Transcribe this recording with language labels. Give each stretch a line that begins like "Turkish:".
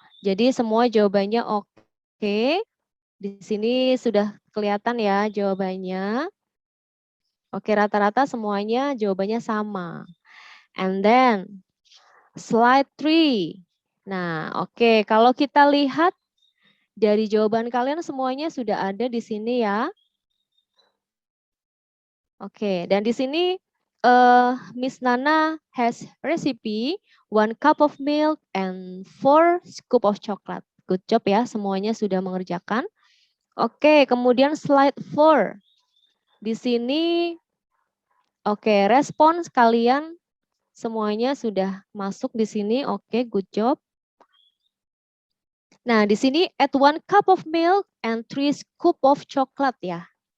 Indonesian: Jadi semua jawabannya oke. Di sini sudah kelihatan ya jawabannya. Oke, rata-rata semuanya jawabannya sama.
English: And then slide 3.
Indonesian: Nah, oke, kalau kita lihat dari jawaban kalian semuanya sudah ada di sini ya. Oke, dan di sini
English: Miss Nana has recipe 1 cup of milk and 4 scoop of chocolate. Good job
Indonesian: ya, semuanya sudah mengerjakan. Oke, kemudian slide 4. Di sini, oke, respons kalian semuanya sudah masuk di sini. Oke,
English: good job.
Indonesian: Nah, di sini
English: add 1 cup of milk and 3 scoop of chocolate ya.